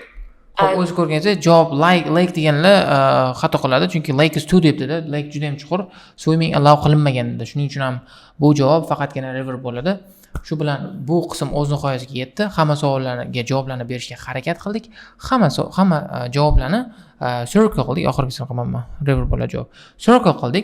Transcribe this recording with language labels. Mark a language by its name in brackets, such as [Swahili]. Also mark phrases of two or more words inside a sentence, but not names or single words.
[Uzbek] O'zi ko'rganingizda javob lake deganlar xato qiladi, chunki [English] lake is too deep [Uzbek] dedi. Lake juda ham chuqur, [English] swimming allow [Uzbek] qilinmagan dedi. Shuning uchun ham bu javob faqatgina river bo'ladi. Shu bilan bu qism o'z nihoyasiga yetdi. Hamma savollarga javoblarni berishga harakat qildik. Hamma javoblarni circle qildik. Oxirgisini qilmayman. River bo'ladi javob. Circle qildik.